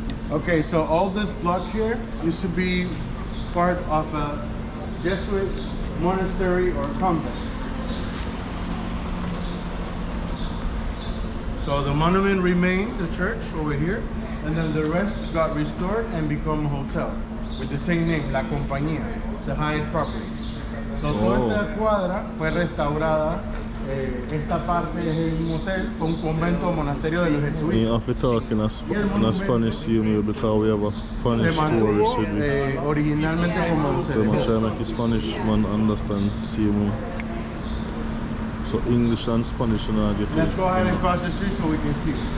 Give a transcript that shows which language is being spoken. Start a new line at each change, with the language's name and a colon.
English: Okay, so all this block here used to be part of a Jesuit monastery or convent. So the monument remained, the church over here, and then the rest got restored and become a hotel with the same name, La Compañía. It's a Hyatt property.
Spanish: So toda esta cuadra fue restaurada. Esta parte es un hotel, fue un convento o monasterio de los jesuitas.
English: You have to talk in a Spanish to you because we have a Spanish tourist with me.
Spanish: Originalmente como
English: So I'm trying to make a Spanish man understand, see me. So English and Spanish and I get Let's go ahead and cross the street so we can see.